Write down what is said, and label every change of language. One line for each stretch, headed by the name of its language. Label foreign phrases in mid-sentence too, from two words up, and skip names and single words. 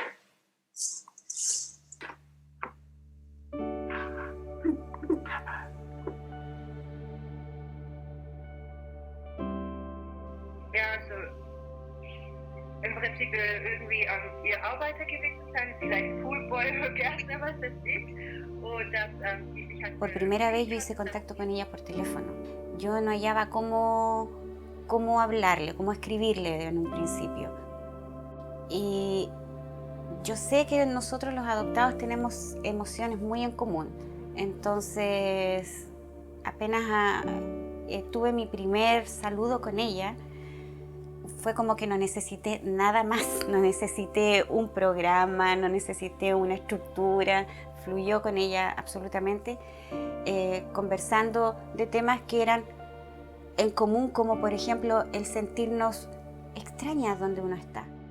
German: Ja, also im Prinzip irgendwie ihr Arbeiter gewesen sein, vielleicht Poolboy oder Gärtner, was das ist. Und dass die sich halt...
Spanish: Por primera vez yo hice contacto con ella por teléfono. Yo no hallaba cómo hablarle, cómo escribirle en un principio. Y yo sé que nosotros los adoptados tenemos emociones muy en común. Entonces, apenas tuve mi primer saludo con ella, fue como que no necesité nada más, no necesité un programa, no necesité una estructura, fluyó con ella absolutamente, conversando de temas que eran en común, como por ejemplo el sentirnos extrañas donde uno está.